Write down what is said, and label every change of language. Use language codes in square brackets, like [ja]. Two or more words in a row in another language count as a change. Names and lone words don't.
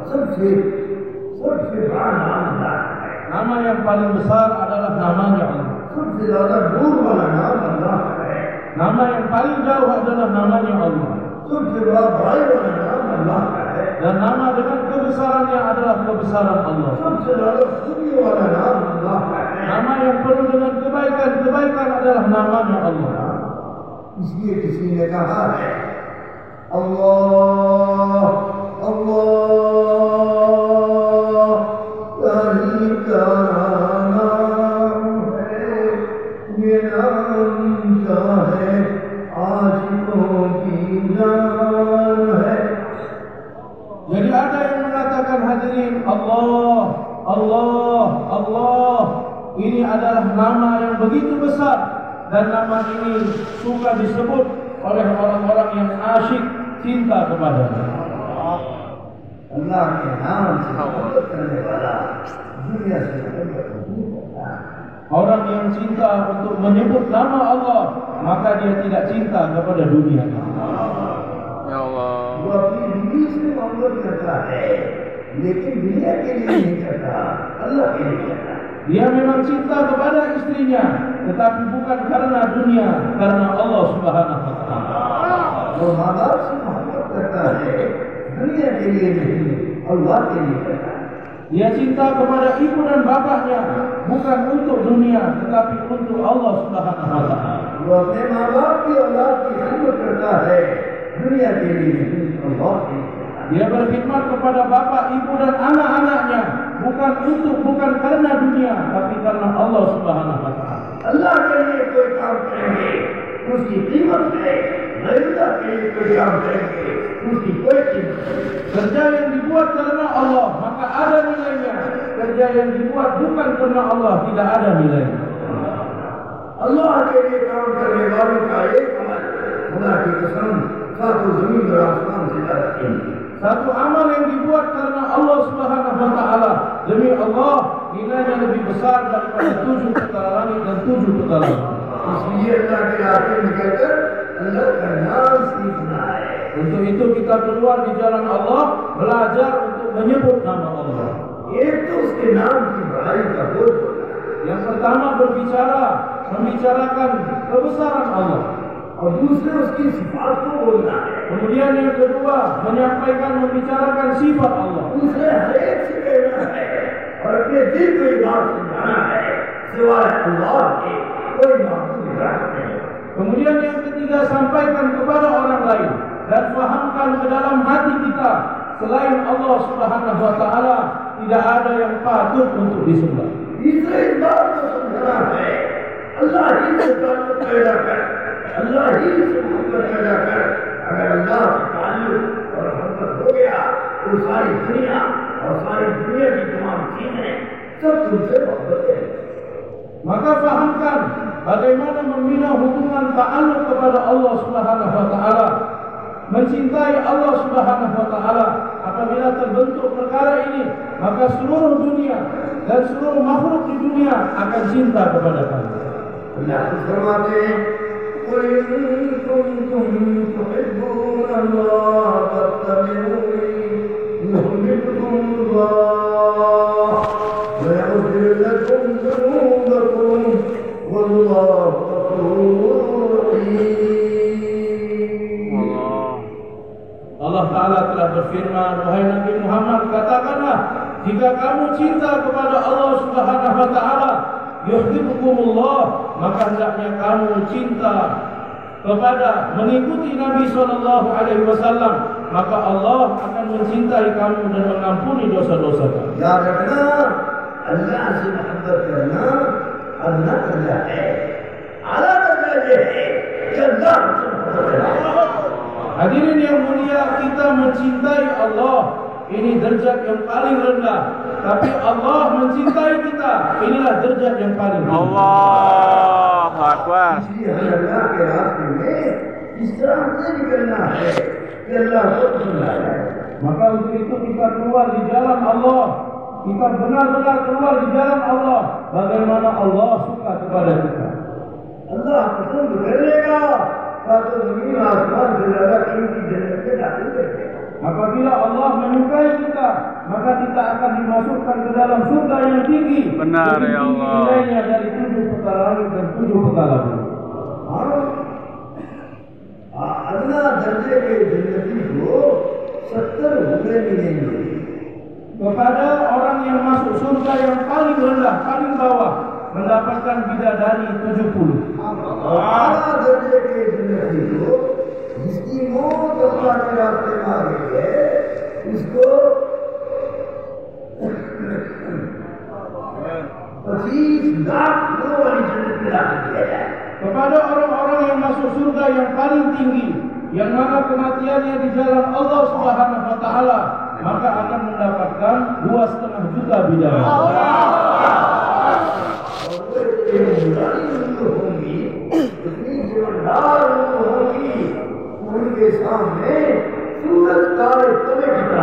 [ms] Nama yang paling besar adalah namanya Allah. Nama yang paling jauh adalah namanya Allah. Dan nama dengan kebesarannya adalah kebesaran Allah. [ur] سب سے زیادہ خوبی والا نام اللہ کا ہے. [ms] Nama yang penuh dengan kebaikan adalah namanya Allah. [ur] اس لیے کسی نے کہا ہے اللہ اللہ کہیں کا نام ہے، یہ نام کا ہے عاشقوں کی جان ہے. [ms] Jadi ada yang mengatakan hadirin Allah, Allah, Allah. Ini adalah nama yang begitu besar dan nama ini suka disebut oleh orang-orang yang asyik cinta kepadanya. [ur] اللہ کے نام سے محبت کرنے والا دنیا سے محبت نہیں کرتا. [ms] Orang yang cinta untuk menyebut nama Allah, maka dia tidak cinta kepada dunia. [ar] يا الله. [ur] وہ اپنی بیوی سے محبت کرتا ہے، لیکن دنیا کے لیے نہیں کرتا، اللہ کے لیے کرتا. [ms] Dia memang cinta kepada istrinya, tetapi bukan karena dunia, karena Allah [ar] سبحانه وتعالى. [ur] وہ ماں باپ سے محبت کرتا ہے، دنیا کے لیے نہیں، اللہ کے لیے کرتا ہے. [ms] Dia cinta kepada ibu dan bapaknya, bukan untuk dunia, tetapi untuk Allah [ar] سبحانه وتعالى. [ur] وہ اپنے ماں باپ کی اولاد کی خدمت کرتا ہے، دنیا کے لیے نہیں، اللہ کے لیے کرتا ہے. [ms] Dia berkhidmat kepada bapak, ibu dan anak-anaknya, bukan karena dunia, tapi karena Allah [ar] سبحانه وتعالى. [ur] اللہ کے لیے کوئی کام کریں گے، اس کی قیمت ہے، غیراللہ کے لیے کوئی کام کریں گے، اس کی کوئی قیمت نہیں. [ms] Kerja yang dibuat karena Allah, maka ada nilainya. Kerja yang dibuat bukan karena Allah, tidak ada nilainya. [ur] اللہ کے لیے کام کرنے والوں کا ایک عمل، خدا کی قسم، ساتوں زمین اور آسمان سے زیادہ قیمتی. [ms] Satu amal yang dibuat karena Allah [ar] سبحانه وتعالى, [ms] demi Allah, nilainya lebih besar daripada 7 petala langit dan 7 petala bumi. [ur] اس لیے اللہ کے راستے میں نکل کر اللہ کا نام سیکھنا ہے. [ms] Untuk itu kita keluar di jalan Allah, belajar untuk menyebut nama Allah. [ur] ایک تو اس کے نام کی بڑائی کا بول بولنا ہے, [ms] Yang pertama membicarakan kebesaran Allah. [ur] اور دوسرے اس کی صفات کو بولنا ہے. [ms] Kemudian yang kedua, membicarakan sifat Allah. [ur] دوسرے ہر ایک سے کہنا ہے اور اپنے دل کو یہ بات سمجھانا ہے، سوائے اللہ کے کوئی معبود نہیں. [ms] Kemudian yang ketiga, sampaikan kepada orang lain dan fahamkan ke dalam hati kita, selain Allah [ar] سبحانه وتعالى [ms] tidak ada yang patut untuk disembah. [ur] تیسرے اس بات کو سمجھنا ہے، اللہ ہی سے تعلق پیدا کر، اللہ ہی سے محبت پیدا کر. اگر اللہ سے تعلق اور محبت ہو گیا تو ساری دنیا کی تمام چیزیں سب تم سے محبت کریں گی. [ms] Maka fahamkan bagaimana membina hubungan ta'alluq kepada Allah [ar] سبحانه وتعالى, [ms] mencintai Allah [ar] سبحانه وتعالى. [ms] Apabila terbentuk perkara ini, maka seluruh dunia dan seluruh makhluk di dunia akan cinta kepada kamu. [ur] اللہ فرماتے ہیں [ar] قل إن كنتم تحبون الله فاتبعوني يحببكم الله ويغفر لكم ذنوبكم والله غفور رحيم. [ms] Allah Ta'ala telah berfirman, wahai Nabi Muhammad, katakanlah, jika kamu cinta kepada Allah [ar] سبحانه وتعالى, [ms] yuhibbukumullah, maka hendaknya kamu cinta kepada mengikuti Nabi [ar] صلى الله عليه وسلم, [ms] maka Allah akan mencintai kamu dan mengampuni dosa-dosa kamu. [ur] یاد رکھنا، اللہ سے محبت کرنا اللہ کرنا ہے، اعلیٰ کرنا یہ ہے کہ اللہ سے محبت کرنا. [ms] Hadirin yang mulia, kita mencintai Allah, ini derajat yang paling rendah. Tapi Allah mencintai kita, inilah derajat yang paling tinggi. [ar] الله أكبر. [ur] اس لیے ہمیں اللہ کے راستے میں اس طرح سے نکلنا ہے کہ اللہ کو پسند آ جائے. [ms] Maka untuk itu kita keluar di jalan Allah, kita benar-benar keluar di jalan Allah, bagaimana Allah suka kepada kita. [ur] اللہ پسند کر لے گا، ساتوں زمین آسمان سے زیادہ قیمتی جنت میں داخل کر دے گا. [ms] Apabila Allah menyukai kita, maka kita akan dimasukkan ke dalam surga yang tinggi. Benar, Lebih ya tinggi Allah. nilainya dari 7 petala langit dan 7 petala bumi. [ur] ادنیٰ درجے کے جنتی کو 70 اوپرے ملیں گے. [ms] Kepada orang yang masuk surga yang paling rendah, paling bawah, mendapatkan bidadari 70. [ur] اعلیٰ درجے کے زندگی کو جس کی موت اللہ کے راستے میں آ گئی ہے، اس کو 25 لاکھ لوگوں والی جنت میں لا دیا جائے. [ms] Kepada orang-orang yang masuk surga yang paling tinggi, yang mana kematiannya di jalan Allah [ar] سبحانه وتعالى, [ms] maka akan mendapatkan 2,5 juta bidadari. [ur] ان کے سامنے سورج تارے توے کی طرح,